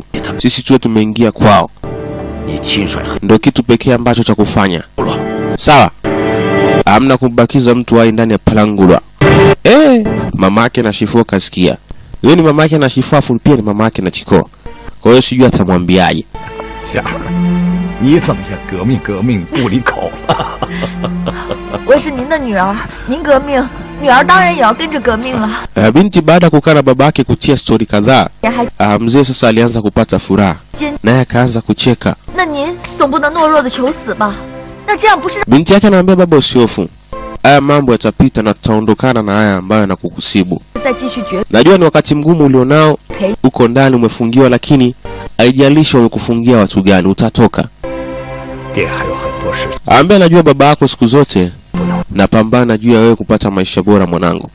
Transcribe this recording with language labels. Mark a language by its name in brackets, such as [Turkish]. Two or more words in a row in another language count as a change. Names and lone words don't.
[Swahili] Sisi tuwe tumeingia kwao. Ndio kitu pekee ambacho cha kufanya. Sawa? Hamna kubakiza mtu hai ndani ya Palangula. Mamake na Shifo kasikia. Yeye ni mamake na Shifo afu pia ni mamake na Chiko. Kwa hiyo sijui atamwambiaje. [Chinese] 你怎么也革命不离口了？我是您的女儿，您革命，女儿当然也要跟着革命了。 [Swahili] Binti baada ya kukaa na babake kutia story kadhaa, mzee sasa alianza kupata furaha. Naye akaanza kucheka. [Chinese] 那您总不能懦弱的求死吧？那这样不是 [Swahili] Binti yake anamwambia baba usihofu. Haya mambo yatapita na tutaondokana na haya ambayo yanakukusibu. Najua ni wakati mgumu ulionao, uko ndani umefungiwa, lakini haijalishi wamekufungia watu gani, utatoka. Ambaye najua baba yako siku zote napambana juu ya wewe kupata maisha bora mwanangu.